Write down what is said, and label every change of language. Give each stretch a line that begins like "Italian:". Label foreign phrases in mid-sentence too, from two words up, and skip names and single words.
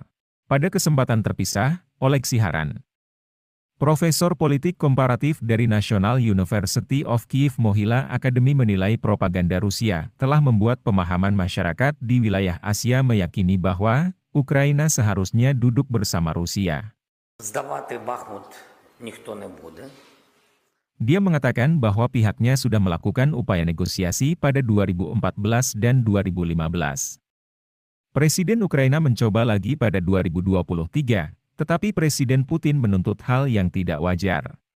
Indonesian: Pada kesempatan terpisah, Oleg Siharan, Profesor Politik Komparatif dari National University of Kyiv Mohyla Academy menilai propaganda Rusia telah membuat pemahaman masyarakat di wilayah Asia meyakini bahwa Ukraina seharusnya duduk bersama Rusia.
Ukrainian: Здавати Бахмут ніхто не буде.
Indonesian: Dia mengatakan bahwa pihaknya sudah melakukan upaya negosiasi pada 2014 dan 2015. Presiden Ukraina mencoba lagi pada 2023. Tetapi Presiden Putin menuntut hal yang tidak wajar.